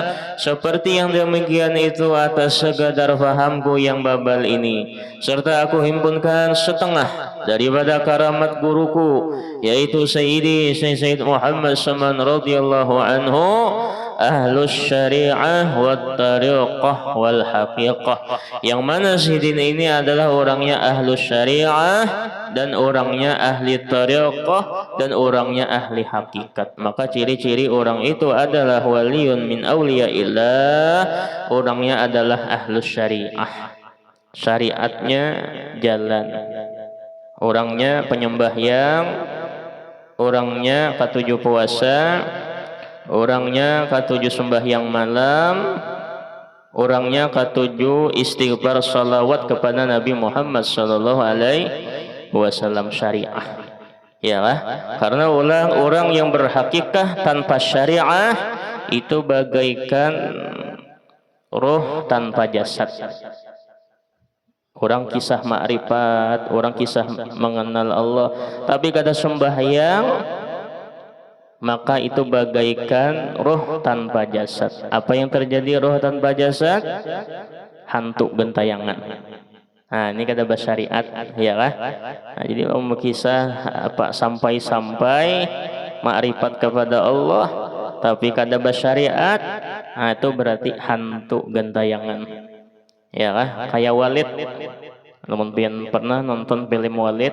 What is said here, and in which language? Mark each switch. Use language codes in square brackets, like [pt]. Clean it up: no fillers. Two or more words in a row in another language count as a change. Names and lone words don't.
[ms] seperti yang demikian itu atas sekadar fahamku yang babal ini, serta aku himpunkan setengah daripada karamat guruku, yaitu Sayyidi Sayyid Muhammad Salman [ar] رضي الله عنه, أهل الشريعة والطريقة والحقيقة, [ms] yang mana Sayyidin ini adalah orangnya ahlus syariah dan orangnya ahli tariqah dan orangnya ahli hakikat. [bjn] Maka ciri-ciri orang itu adalah [ar] ولي من أولياء الله, [bjn] orangnya adalah [ar] أهل الشريعة. [bjn] syariatnya jalan. Orangnya penyembahyang, orangnya ketujuh puasa, orangnya ketujuh sembahyang malam, orangnya ketujuh istighfar salawat kepada Nabi Muhammad [ar] صلى الله عليه وسلم. [bjn] Syariah, ya lah. Karena orang yang berhakikah tanpa syariah itu bagaikan roh tanpa jasad. Orang kisah ma'rifat, orang kisah mengenal Allah, tapi kada sembahyang, maka itu bagaikan roh tanpa jasad. Apa yang terjadi roh tanpa jasad? Hantu gentayangan. Nah, ini kata syariat, ya lah. Nah, jadi kisah apa sampai ma'rifat kepada Allah, tapi kada syariat, nah itu berarti hantu gentayangan. Ya lah, kayak Walid. Namun pian pernah nonton film Walid?